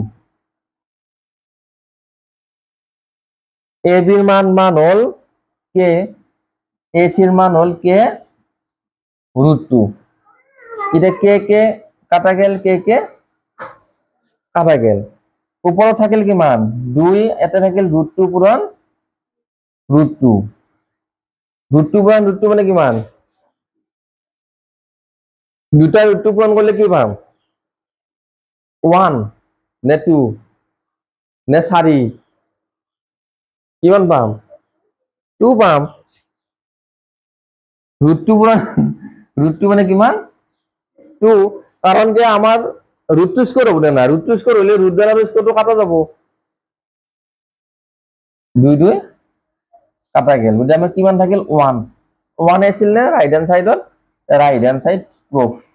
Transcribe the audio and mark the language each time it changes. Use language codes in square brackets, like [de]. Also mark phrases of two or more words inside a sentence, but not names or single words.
[rkt] AB এর মান হল k AC এর মান হল k √2 এটা k কাটা গেল k কাটা গেল উপরে থাকিল কিমান 2 এতে থাকিল √2 পূরণ √2 পূরণ √2 মানে কিমান দুটা √2 পূরণ করলে কি পাম 1 নে 2 নে 4 কিমান পাম 2 পাম √2 পূরণ √2 মানে কিমান 2 কারণ যে আমার √2 স্কয়ার হবে না √2 স্কয়ার হলে √2 দ্বারা স্কয়ারটো কাটা যাব 2 কাটা গেল বুঝি আমার কিমান থাকিল 1 1 আছিল না [en] right hand side proof